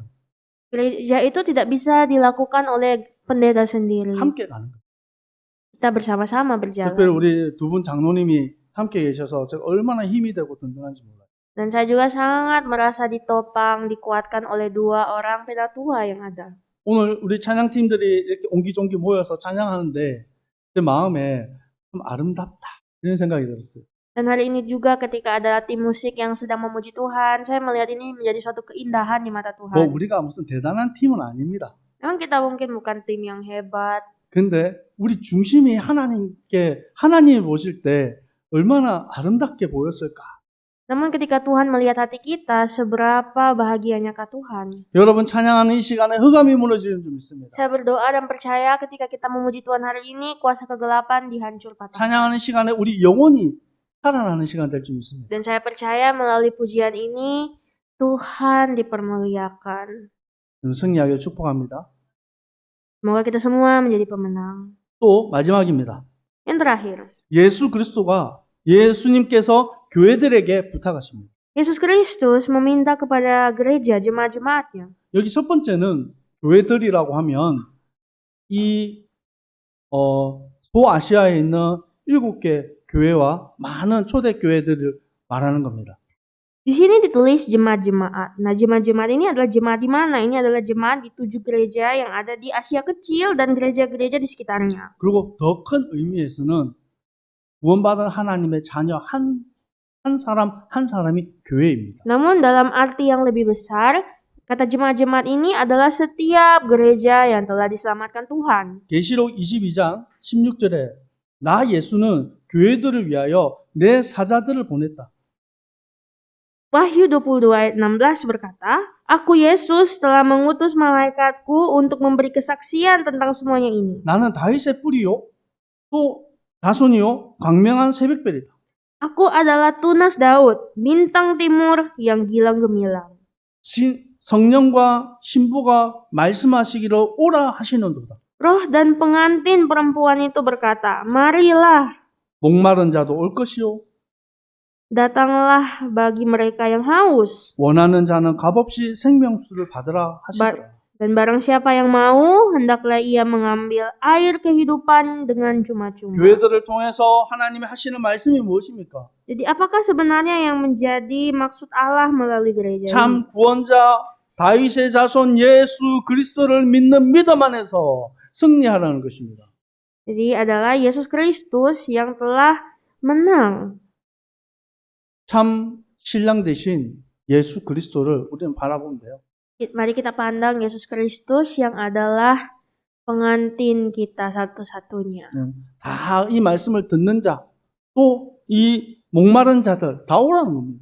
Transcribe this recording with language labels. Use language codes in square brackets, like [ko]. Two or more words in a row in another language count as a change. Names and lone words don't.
[id] Gereja itu tidak bisa dilakukan oleh pendeta sendiri. [ko] 함께 가는 거예요. [id] Kita bersama-sama berjalan. [ko] 특별히 우리 두 분 장로님이 함께 계셔서 제가 얼마나 힘이 되고 든든한지 몰라요. [id] Dan saya juga sangat merasa ditopang, dikuatkan oleh 2 orang penatua yang ada. [ko] 오늘 우리 찬양팀들이 이렇게 옹기종기 모여서 찬양하는데 제 마음에 좀 아름답다 이런 생각이 들었어요. [id] Dan hari ini juga ketika ada tim musik yang sedang memuji Tuhan, saya melihat ini menjadi suatu keindahan di mata [ko] 뭐 [id] Tuhan. [ko] 우리가 무슨 대단한 팀은 아닙니다. [id] Memang kita mungkin bukan tim yang hebat, [ko] 근데 우리 중심이 하나님을 보실 때 얼마나 아름답게 보였을까? [id] namun ketika Tuhan melihat hati kita, seberapa bahagianyakah Tuhan. [ko] 여러분 찬양하는 이 시간에 흑암이 무너지는 줄 믿습니다. [id] Saya berdoa dan percaya ketika kita memuji Tuhan hari ini, kuasa kegelapan dihancur patah. [ko] 찬양하는 시간에 우리 영혼이 살아나는 시간 될 줄 믿습니다. [id] Dan saya percaya melalui pujian ini, Tuhan dipermuliakan. [ko] 승리하길 축복합니다. [id] Semoga kita semua menjadi pemenang. [ko] 또 마지막입니다. [id] Yang terakhir, [ko] 예수님께서 교회들에게 부탁하십니다. [id] Yesus Kristus meminta kepada gereja, jemaat-jemaatnya. [ko] 여기 첫 번째는 교회들이라고 하면 이 소아시아에 있는 7개 교회와 많은 초대 교회들을 말하는 겁니다. [id] Di sini ditulis jemaat-jemaat. Nah, jemaat-jemaat ini adalah jemaat di mana? Ini adalah jemaat di 7 gereja yang ada di Asia Kecil dan gereja-gereja di sekitarnya. [ko] 그리고 더 큰 의미에서는 구원받은 하나님의 자녀 한 사람 한 사람이 교회입니다. [id] Namun dalam arti yang lebih besar, kata jemaat-jemaat ini adalah setiap gereja yang telah diselamatkan Tuhan. [ko] 계시록 22장 16절에 나 예수는 교회들을 위하여 내 사자들을 보냈다. [id] Wahyu 22 ayat 16 berkata, Aku Yesus telah mengutus malaikatku untuk memberi kesaksian tentang semuanya ini. [ko] 나는 다윗의 뿌리요 또 자손이요 광명한 새벽별이다. [id] Aku adalah tunas Daud, bintang timur yang gilang gemilang. [ko] 성령과 신부가 말씀하시기를 오라 하시는도다. [id] Roh dan pengantin perempuan itu berkata, Marilah, [ko] 목마른 자도 올 것이요 [id] datanglah bagi mereka yang haus. [ko] 원하는 자는 값없이 생명수를 받으라 하시더라. [id] Dan barang siapa yang mau, hendaklah ia mengambil air kehidupan dengan cuma-cuma. [ko] 교회들을 통해서 하나님이 하시는 말씀이 무엇입니까? [id] Jadi apakah sebenarnya yang menjadi maksud Allah melalui gereja ini? [ko] 참 구원자 다윗의 자손 예수 그리스도를 믿는 믿음 안에서 승리하라는 것입니다. [id] Jadi adalah Yesus Kristus yang telah menang. [ko] 참 신랑 되신 예수 그리스도를 우리는 바라보면 돼요. [id] Mari kita pandang Yesus Kristus yang adalah pengantin kita satu-satunya. [ko] 다 이 말씀을 듣는 자, 또 이 목마른 자들 다 오라는 겁니다.